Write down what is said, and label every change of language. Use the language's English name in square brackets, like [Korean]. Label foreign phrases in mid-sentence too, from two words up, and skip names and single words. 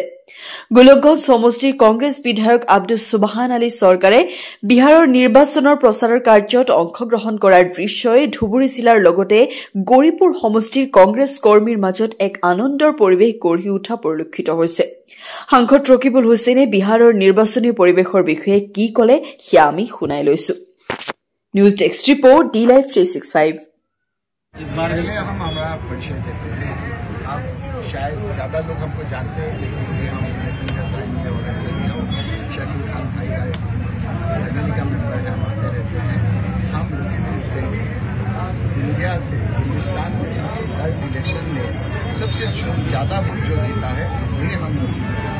[Assamese] গোলকগঞ্জ সমষ্টিৰ কংগ্ৰেছ বিধায়ক আব্দুছ সুবহান আলী চৰকাৰে বিহাৰৰ নিৰ্বাচনৰ প্ৰচাৰৰ কাৰ্যত অংশগ্ৰহণ কৰাৰ দৃশ্যই ধুবুৰী জিলাৰ লগতে গৌৰীপুৰ সমষ্টিৰ কংগ্ৰেছ কৰ্মীৰ মাজত এক আনন্দৰ পৰিৱেশ গঢ়ি উঠা পৰিলক্ষিত হৈছে। সাংসদ ৰকিবুল হুছেইনে বিহাৰৰ নিৰ্বাচনী পৰিৱেশৰ বিষয়ে কি ক'লে সেয়া আমি শুনাই লৈছো। [English] News desk report D-Live 365। [Hindi] इस बार हम हमारा परिचय देते हैं। आप शायद ज़्यादा लोग हमको जानते हैं, लेकिन हम मैसेंजर भाई हैं और ऐसे भी हम शकील खान भाई आए फैमिली का मेंबर है, हम आते रहते हैं। हम लखनऊ से इंडिया से हिंदुस्तान में इस इलेक्शन में सबसे ज़्यादा वोट जो जीता है ये हम लोग से।